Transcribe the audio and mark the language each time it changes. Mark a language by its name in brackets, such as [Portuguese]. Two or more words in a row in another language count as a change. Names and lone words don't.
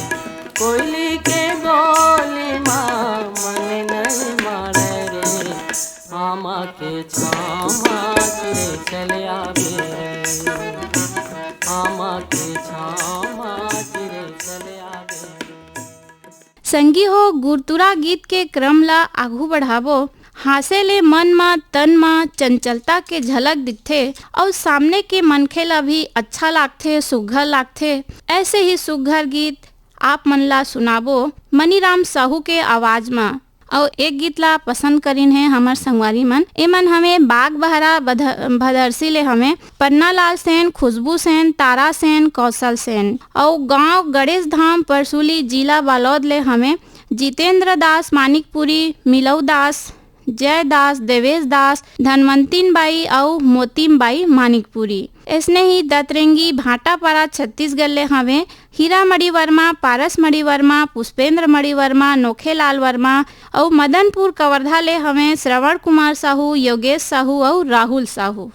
[Chhattisgarhi] कोयली के बोली माँ मन नहीं मारे रे। आमा के छामा चिरे चलिया बेरे। आमा के छामा चिरे चलिया बेरे। संगी हो गुरतुरा गीत के क्रम ला आघू बढ़ाबो। हासे ले मन मा तन मा चंचलता के झलक दिखथे और सामने के मनखे ला भी अच्छा लागथे, सुघ्घर लागथे। ऐसे ही सुघ्घर गीत आप मन ला सुनाबो मनीराम साहू के आवाज में। और एक गीत ला पसंद करीन है हमर संगवारी मन। एमन हमें बाग बहरा भदरसी ले हमें पन्ना लाल सेन, खुशबू सेन, तारा सेन, कौशल सेन। और गांव गणेश धाम परसुली जिला बालोद ले हमें जितेंद्र दास मानिकपुरी, मिलऊ दास, जय दास, देवेश दास, धनवंतीन बाई और मोतीम बाई मानिकपुरी। इसने ही दतरेंगी भाटापारा छत्तीसगढ़ ले हमें हीरा मणि वर्मा, पारस मणि वर्मा, पुष्पेंद्र मणि वर्मा, नोखेलाल वर्मा और मदनपुर कवर्धा ले हमें श्रवण कुमार साहू, योगेश साहू और राहुल साहू।